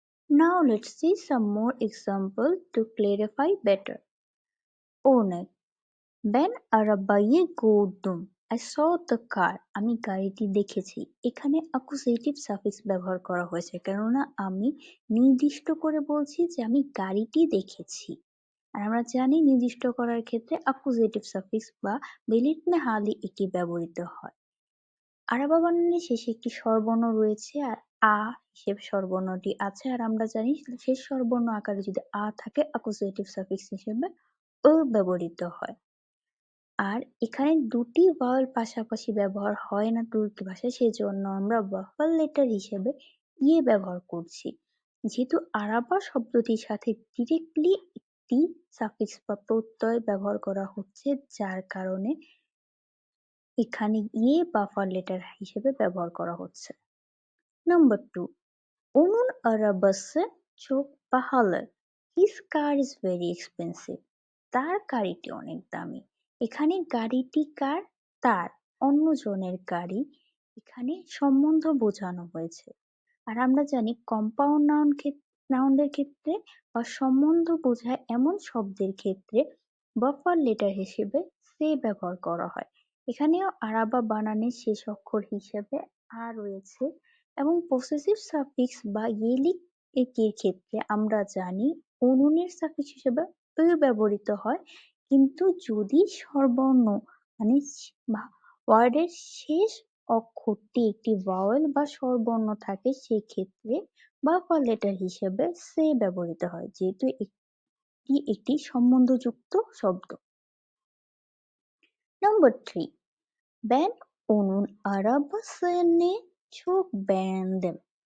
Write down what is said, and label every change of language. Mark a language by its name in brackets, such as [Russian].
[English] Now let's see some more examples to clarify better. [Turkish] Onek, Ben Arabaye Gordum, [English] I saw the car. [Bangla] আমি গাড়িটি দেখেছি। এখানে accusative suffix ব্যবহার করা হয়েছে কেননা আমি নির্দিষ্ট করে বলছি যে আমি গাড়িটি দেখেছি। আর আমরা জানি নির্দিষ্ট করার ক্ষেত্রে অ্যাকুজেটিভ সাফিক্স বা বেলিটনে হালি এটি ব্যবহৃত হয়। আরাবা বানানের শেষে একটি স্বরবর্ণ রয়েছে আর আ হিসেবে স্বরবর্ণটি আছে, আর আমরা জানি শেষ স্বরবর্ণ আকারে যদি আ থাকে অ্যাকুজেটিভ সাফিক্স হিসেবে ও ব্যবহৃত হয়। আর এখানে দুটি ভাওয়েল পাশাপাশি ব্যবহার হয় না তুর্কি ভাষায়, সেজন্য আমরা বাফার লেটার হিসেবে ইয়ে ব্যবহার করছি। যেহেতু আরাবা শব্দটির সাথে ডিরেক্টলি একটি সাফিক্স বা প্রত্যয় ব্যবহার করা হচ্ছে, যার কারণে এখানে ইয়ে বাফার লেটার হিসেবে ব্যবহার করা হচ্ছে। [Turkish] নাম্বার 2, Onun arabası çok pahalı. [English] His car is very expensive. [Bangla] তার গাড়িটি অনেক দামি। এখানে গাড়িটি কার? তার, অন্যজনের গাড়ি। এখানে সম্বন্ধ বোঝানো হয়েছে। আর আমরা জানি কম্পাউন্ড নাউনের ক্ষেত্রে বা সম্বন্ধ বোঝায় এমন শব্দের ক্ষেত্রে বাফার লেটার হিসেবে সে ব্যবহার করা হয়। এখানেও আরাবা বানানের শেষ অক্ষর হিসেবে আ রয়েছে, এবং পসেসিভ সাফিক্স বা ইয়েলিক এর ক্ষেত্রে আমরা জানি অনুনের সাফিক্স হিসেবে ব্যবহৃত হয়, কিন্তু যদি স্বরবর্ণ মানে ওয়ার্ডের শেষ অক্ষরটি একটি ভাওয়েল বা স্বরবর্ণ থাকে সেক্ষেত্রে বাফার লেটার হিসেবে সে ব্যবহৃত হয়, যেহেতু এটি একটি সম্বন্ধযুক্ত শব্দ। [Turkish] নাম্বার 3, Ben onun arabasını çok beğendim.